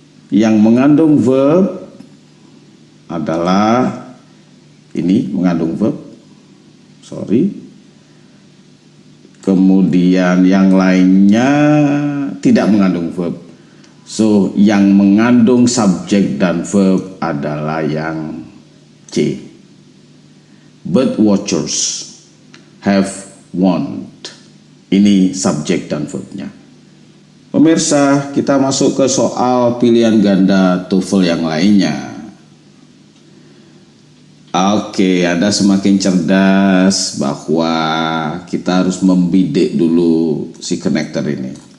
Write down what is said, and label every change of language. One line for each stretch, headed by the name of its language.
Indonesian: Yang mengandung verb adalah ini mengandung verb. Kemudian yang lainnya tidak mengandung verb. So, yang mengandung subjek dan verb adalah yang C.
English: Bird watchers have want.
Indonesian: Ini subjek dan verbnya. Pemirsa, kita masuk ke soal pilihan ganda TOEFL yang lainnya. Oke, Anda semakin cerdas bahwa kita harus membidik dulu si konektor ini.